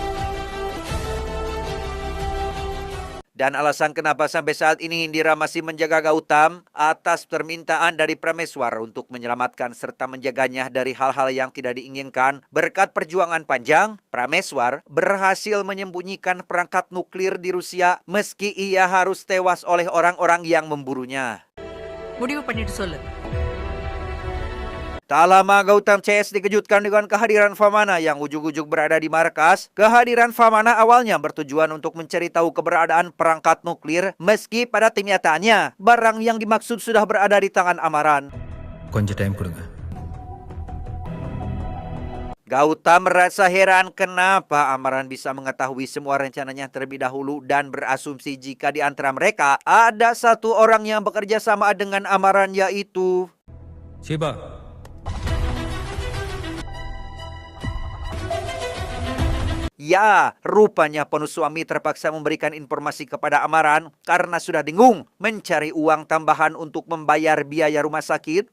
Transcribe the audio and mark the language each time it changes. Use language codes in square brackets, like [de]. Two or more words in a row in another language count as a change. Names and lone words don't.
[id] Dan alasan kenapa sampai saat ini Indira masih menjaga Gautam atas permintaan dari Prameswar untuk menyelamatkan serta menjaganya dari hal-hal yang tidak diinginkan. Berkat perjuangan panjang, Prameswar berhasil menyembunyikan perangkat nuklir di Rusia meski ia harus tewas oleh orang-orang yang memburunya. [ta] முடிவு பண்ணிட்டு சொல்லு. [id] Tak lama Gautam CS dikejutkan dengan kehadiran Vamana yang ujug-ujug berada di markas. Kehadiran Vamana awalnya bertujuan untuk mencari tahu keberadaan perangkat nuklir, meski pada kenyataannya barang yang dimaksud sudah berada di tangan Amaran. [ta] கொஞ்சம் டைம் கொடுங்க. [id] Gautam merasa heran kenapa Amaran bisa mengetahui semua rencananya terlebih dahulu dan berasumsi jika di antara mereka ada satu orang yang bekerja sama dengan Amaran, yaitu Shiba, ya, rupanya Ponuswamy terpaksa memberikan informasi kepada Amaran karena sudah dengung mencari uang tambahan untuk membayar biaya rumah sakit.